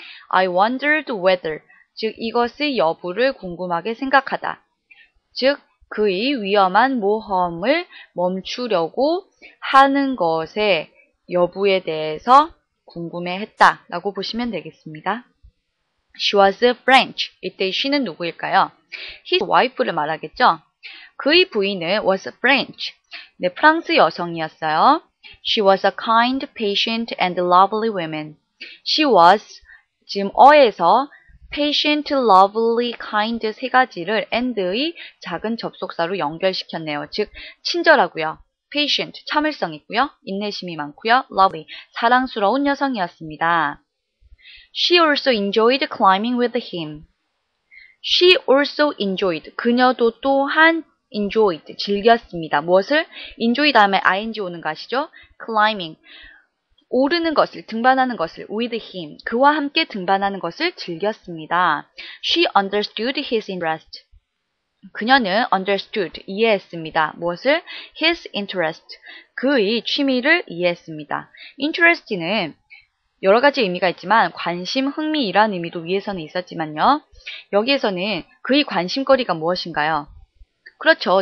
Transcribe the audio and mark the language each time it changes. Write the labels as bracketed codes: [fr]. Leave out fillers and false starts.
[en] I wondered whether, [ko] 즉 이것의 여부를 궁금하게 생각하다. 즉 그의 위험한 모험을 멈추려고 하는 것의 여부에 대해서 궁금해했다 라고 보시면 되겠습니다. [en] She was French. [ko] 이때 she는 누구일까요? His wife를 말하겠죠. 그의 부인은 [en] was French. [ko] 네, 프랑스 여성이었어요. [en] She was a kind, patient, and lovely woman. [ko] She was, 지금 어에서 patient, lovely, kind 세 가지를 and의 작은 접속사로 연결시켰네요. 즉, 친절하고요. patient, 참을성 있고요. 인내심이 많고요. lovely, 사랑스러운 여성이었습니다. [en] She also enjoyed climbing with him. She also enjoyed. [ko] 그녀도 또한 enjoyed. 즐겼습니다. 무엇을? enjoy 다음에 ing 오는 거 아시죠? [en] climbing. [ko] 오르는 것을, 등반하는 것을 [en] with him. [ko] 그와 함께 등반하는 것을 즐겼습니다. [en] She understood his interest. [ko] 그녀는 understood, 이해했습니다. 무엇을? [en] his interest. [ko] 그의 취미를 이해했습니다. interest는 여러 가지 의미가 있지만 관심, 흥미 이란 의미도 위에서는 있었지만요. 여기에서는 그의 관심거리가 무엇인가요? 그렇죠.